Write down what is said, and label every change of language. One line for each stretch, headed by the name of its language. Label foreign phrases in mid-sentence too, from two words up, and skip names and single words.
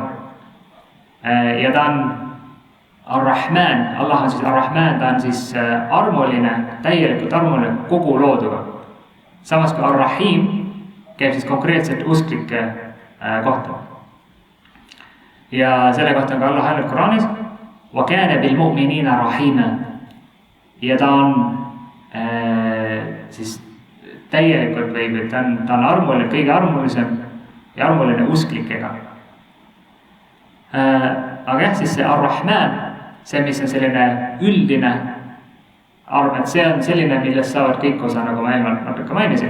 Estonian: Ja ta on Ar-Rahman, Allah on siis Ar-Rahman, ta on siis armuline, täielikult armuline kogu looduga. Samas kui Ar-Rahim käib siis konkreetselt usklike kohta. Ja selle kohta on ka Allah öelnud Quranis
Arabic: وَكَانَ بِالْمُؤْمِنِينَ رَحِيمًا.
Estonian: Ja ta on siis täielikult või ta on armuline, kõige armulisem ja armuline usklikega. Aga jah, siis see Ar-Rahman, see mis on selline üldine arv, et see on selline, millest saavad kõik osa, nagu ma eelmalt natuke mainisin.